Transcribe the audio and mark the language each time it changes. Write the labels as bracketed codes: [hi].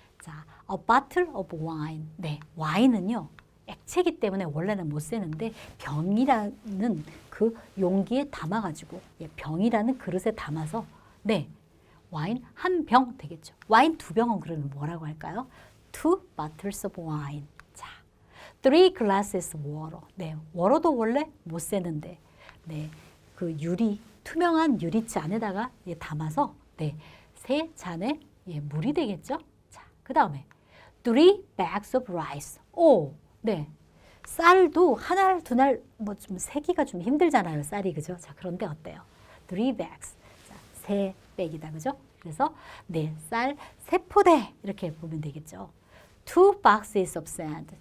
[en] 자, a bottle of wine. [ko] 네, 와인은요. 액체이기 때문에 원래는 못 세는데 병이라는 그 용기에 담아가지고 병이라는 그릇에 담아서 네, 와인 한 병 되겠죠. 와인 두 병은 그러면 뭐라고 할까요? [en] Two bottles of wine. 자, three glasses of water. [ko] 네, 워터도 원래 못 세는데 네, 그 유리 투명한 유리잔 안에다가 담아서 네, 세 잔에 물이 되겠죠. 자, 그 다음에 [en] three bags of rice. [ko] 오, 네, 쌀도 한 알, 두 알, 뭐 좀 세기가 좀 힘들잖아요, 쌀이 그죠? 자, 그런데 어때요? [en] three bags. [ko] 자, 세 백이다, 그죠? 그래서 네, 쌀 세 포대 이렇게 보면 되겠죠. [en] two boxes of sand.